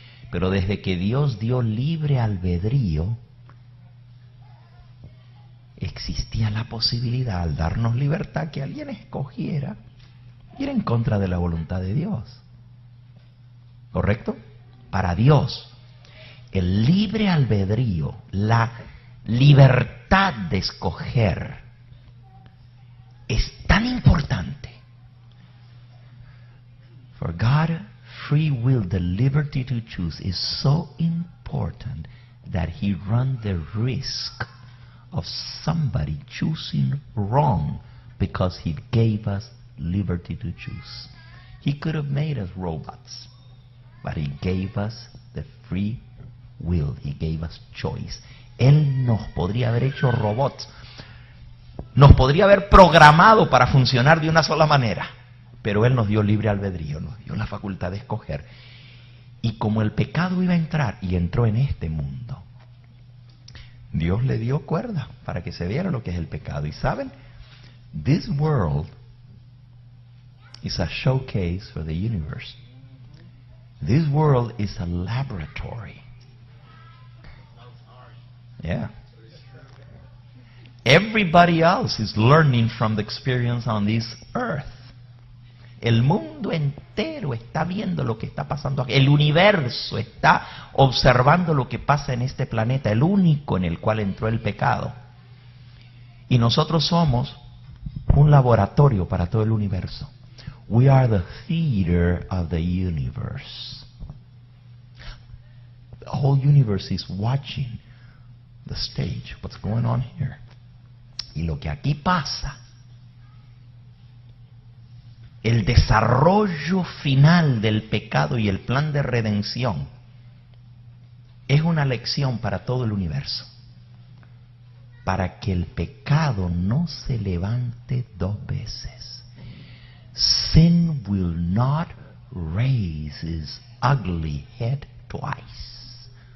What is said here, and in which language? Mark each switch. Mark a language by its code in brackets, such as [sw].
[es] Pero desde que Dios dio libre albedrío, existía la posibilidad, al darnos libertad, que alguien escogiera ir en contra de la voluntad de Dios. ¿Correcto? Para Dios, el libre albedrío, la libertad de escoger, es tan importante. [en] For God, free will, the liberty to choose, is so important that He ran the risk of somebody choosing wrong because He gave us liberty to choose. He could have made us robots, but He gave us the free will. He gave us choice. [es] Él nos podría haber hecho robots, nos podría haber programado para funcionar de una sola manera, pero Él nos dio libre albedrío, nos dio la facultad de escoger. Y como el pecado iba a entrar, y entró en este mundo, Dios le dio cuerda para que se viera lo que es el pecado. Y saben, [en] this world is a showcase for the universe. This world is a laboratory. Yeah. Everybody else is learning from the experience on this earth. [es] El mundo entero está viendo lo que está pasando aquí. El universo está observando lo que pasa en este planeta, el único en el cual entró el pecado. Y nosotros somos un laboratorio para todo el universo. [en] We are the theater of the universe. The whole universe is watching the stage, what's going on here. [es] Y lo que aquí pasa el desarrollo final del pecado y el plan de redención es una lección para todo el universo. Para que el pecado no se levante dos veces. [en] Sin will not raise his ugly head twice.